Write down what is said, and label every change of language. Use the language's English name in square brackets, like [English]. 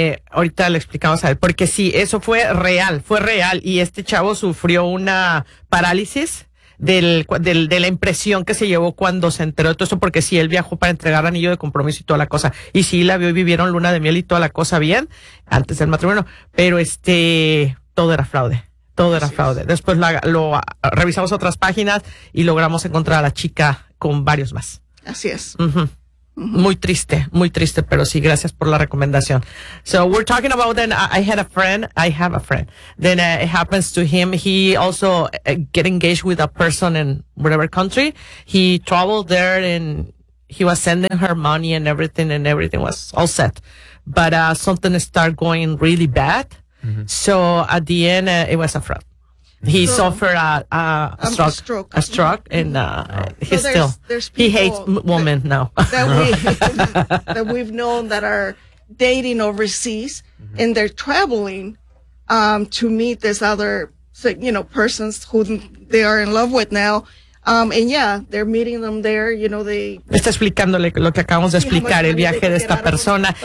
[Spanish] Ahorita le explicamos a él, porque sí, eso fue real. Y este chavo sufrió una parálisis de la impresión que se llevó cuando se enteró de todo eso, porque sí, él viajó para entregar anillo de compromiso y toda la cosa, y sí, la vio y vivieron luna de miel y toda la cosa bien antes del matrimonio, pero todo era fraude. Después revisamos otras páginas y logramos encontrar a la chica con varios más. Así es. Muy triste, pero sí, gracias por la recomendación. [English] So we're talking about then, I have a friend. Then it happens to him. He also get engaged with a person in whatever country. He traveled there and he was sending her money and everything was all set. But something started going really bad. Mm-hmm. So at the end, it was a fraud. He suffered a stroke, mm-hmm. and he's so still, he hates women now. that we've known that are dating overseas, mm-hmm. and they're traveling to meet this other, you know, persons who they are in love with now. And yeah, they're meeting them there, you know, [Spanish] Está explicándole lo que acabamos de explicar, el viaje de esta persona.